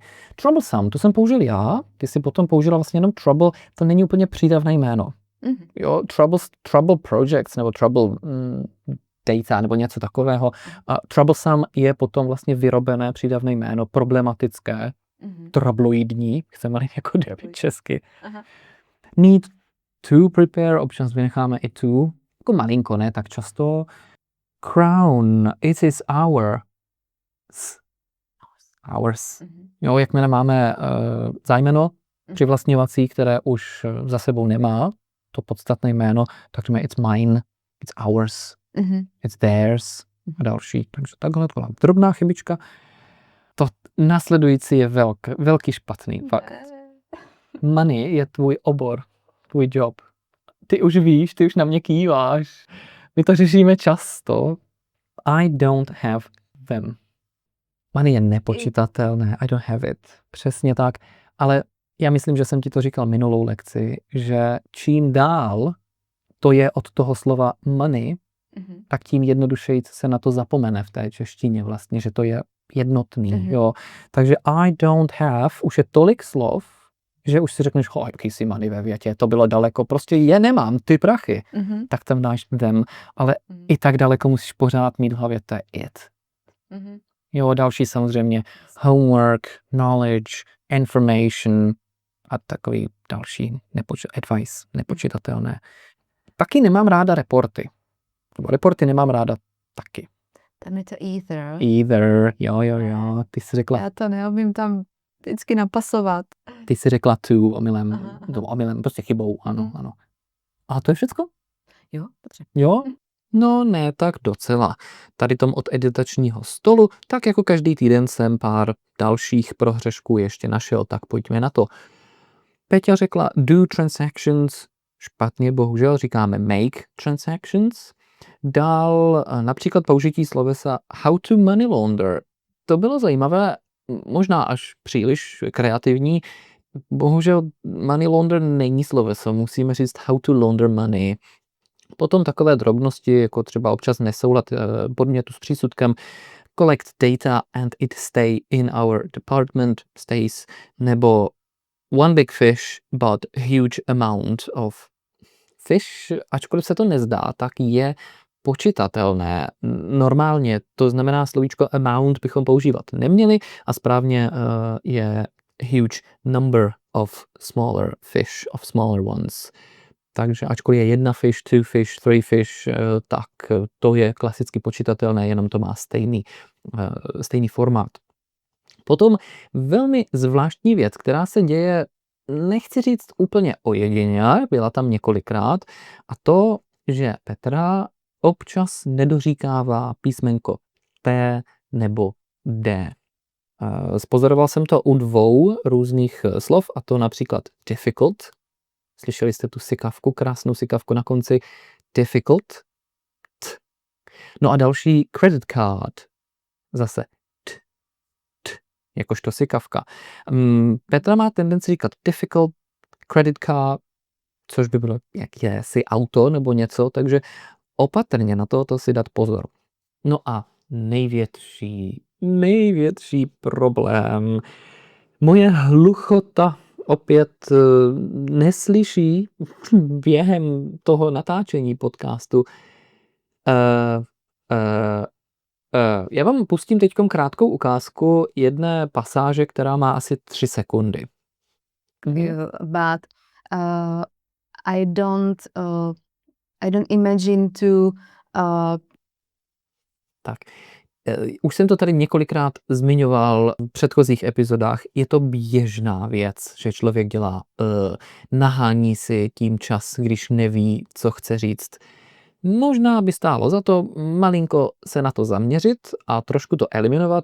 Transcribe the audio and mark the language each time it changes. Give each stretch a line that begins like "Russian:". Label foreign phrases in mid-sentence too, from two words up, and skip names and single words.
Czech: Troublesome, to jsem použil já, ty jsi potom použila vlastně jenom trouble, to není úplně přídavné jméno. Jo,
English: trouble projects
Czech: nebo
English: trouble data
Czech: nebo něco takového. A troublesome je potom vlastně vyrobené přídavné jméno, problematické, trabloidní, chceme jako debit česky.
English: Need to prepare,
Czech: občas vynecháme i to, jako malinko, ne tak často.
English: Crown, it is ours.
Czech: Jo, jakmile máme zájmeno přivlastňovací, které už za sebou nemá to podstatné jméno, tak to
English: it's mine, it's ours, it's theirs
Czech: a další. Takže takhle drobná chybička. To následující je velký špatný fakt. Money je tvůj obor, tvůj job. Ty už víš, ty už na mě kýváš. My to řešíme často.
English: I don't have them.
Czech: Money je nepočítatelné.
English: I don't have it.
Czech: Přesně tak. Ale já myslím, že jsem ti to říkal minulou lekci, že čím dál to je od toho slova money, tak tím jednodušeji se na to zapomene v té češtině vlastně, že to je jednotný. Jo. Takže
English: I don't have
Czech: už je tolik slov, že už si řekneš, jaký si money ve větě, to bylo daleko, prostě je nemám, ty prachy. Tak tam dáš them, ale i tak daleko musíš pořád mít v hlavě, to je it. Jo, další samozřejmě
English: homework, knowledge, information
Czech: a takový další advice, nepočítatelné. Taky nemám ráda reporty. Reporty nemám ráda taky. Tam je to either. Either, jo. Ty jsi řekla. Já to neumím tam vždycky napasovat. Ty jsi řekla to omylem, prostě chybou, ano. A to je všecko? Jo, dobře. Jo? No ne, tak docela. Tady tom od editačního stolu, tak jako každý týden jsem pár dalších prohřešků ještě našel, tak pojďme na to. Peťa řekla
English: do transactions,
Czech: špatně bohužel, říkáme
English: make transactions.
Czech: Dál například použití slovesa
English: how to money launder.
Czech: To bylo zajímavé, možná až příliš kreativní. Bohužel
English: money launder
Czech: není sloveso, musíme říct
English: how to launder money.
Czech: Potom takové drobnosti, jako třeba občas nesoulad podmětu s přísudkem,
English: collect data and it stay in our department, stays, nebo one big fish but huge amount of fish,
Czech: ačkoliv se to nezdá, tak je počitatelné. Normálně, to znamená slovíčko amount bychom používat neměli a správně je
English: huge number of smaller fish, of smaller ones.
Czech: Takže ačkoliv je jedna fish,
English: two fish, three fish,
Czech: tak to je klasicky počitatelné, jenom to má stejný formát. Potom velmi zvláštní věc, která se děje, nechci říct úplně ojedině, byla tam několikrát, a to, že Petra občas nedoříkává písmenko T nebo D. Spozoroval jsem to u dvou různých slov, a to například difficult. Slyšeli jste tu sykavku, krásnou sykavku na konci. Difficult. T. No a další
English: credit card.
Czech: Zase t. Jakožto sykavka. Petra má tendenci říkat difficult,
English: credit card,
Czech: což by bylo jakési auto nebo něco, takže opatrně na to si dát pozor. No a největší problém. Moje hluchota opět neslyší během toho natáčení podcastu. Já vám pustím teď krátkou ukázku jedné pasáže, která má asi 3 sekundy.
English: But I don't imagine to
Czech: Tak. Už jsem to tady několikrát zmiňoval v předchozích epizodách. Je to běžná věc, že člověk dělá nahání si tím čas, když neví, co chce říct. Možná by stálo za to malinko se na to zaměřit a trošku to eliminovat.